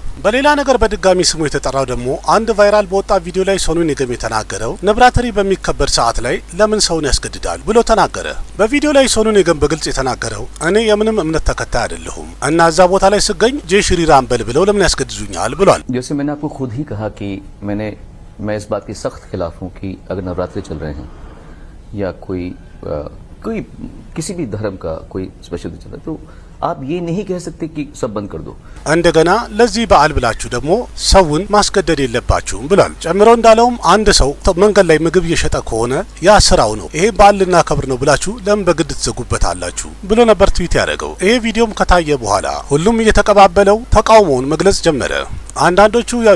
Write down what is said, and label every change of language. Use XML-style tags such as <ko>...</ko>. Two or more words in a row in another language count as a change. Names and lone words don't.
<am>በሌላ ነገር በድጋሚ ስሙ የተጠራው ደግሞ አንድ ቫይራል በወጣ ቪዲዮ ላይ ሶኑ ኒገም የተናገረው ነብራትሪ በሚከበር ሰዓት ላይ ለምን ሰውን ያስገድዳል ብሎ ተናገረ። በቪዲዮ ላይ ሶኑ ኒገም በግልጽ የተናገረው እኔ የምንም እምነት ተከታይ አይደለሁም እና እዛ ቦታ ላይ ስገኝ</am> <hi>जय श्री राम</hi> <am>በል ብለው ለምን ያስገድዱኛል ብሏል።</am> <hi>जैसे मैंने आपको खुद ही कहा कि मैं इस बात के सख्त खिलाफ हूँ कि अगर नवरात्रि चल रहे हैं या कोई किसी भी धर्म का कोई स्पेशल चल रहा है तो आप ये नहीं कह सकते कि सब बंद कर दो</hi> <am>እንደገና ለዚህ በዓል ብላችሁ ደግሞ ሰውን ማስገደድ የለባችሁም ብሏል። ጨምሮ እንዳለውም አንድ ሰው መንገድ ላይ ምግብ እየሸጠ ከሆነ ያ ስራው ነው፣ ይሄ በዓል ልናከብር ነው ብላችሁ ለምን በግድ ትዘጉበታላችሁ ብሎ ነበር ትዊት ያደረገው። ይሄ ቪዲዮም ከታየ በኋላ ሁሉም እየተቀባበለው ተቃውሞውን መግለጽ ጀመረ። አንዳንዶቹ ያው</am>